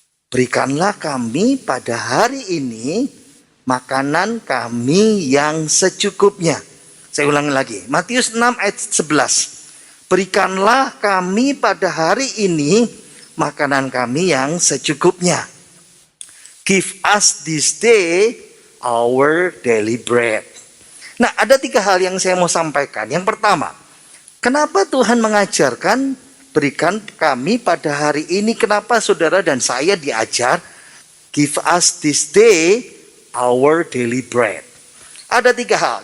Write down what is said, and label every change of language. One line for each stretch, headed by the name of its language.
Indonesian: Berikanlah kami pada hari ini makanan kami yang secukupnya. Saya ulangi lagi. Matius 6 ayat 11. Berikanlah kami pada hari ini makanan kami yang secukupnya.
English: Give us this day our daily bread.
Indonesian: Nah, ada 3 hal yang saya mau sampaikan. Yang pertama, kenapa Tuhan mengajarkan berikan kami pada hari ini? Kenapa saudara dan saya diajar
English: give us this day our daily bread?
Indonesian: Ada 3 hal.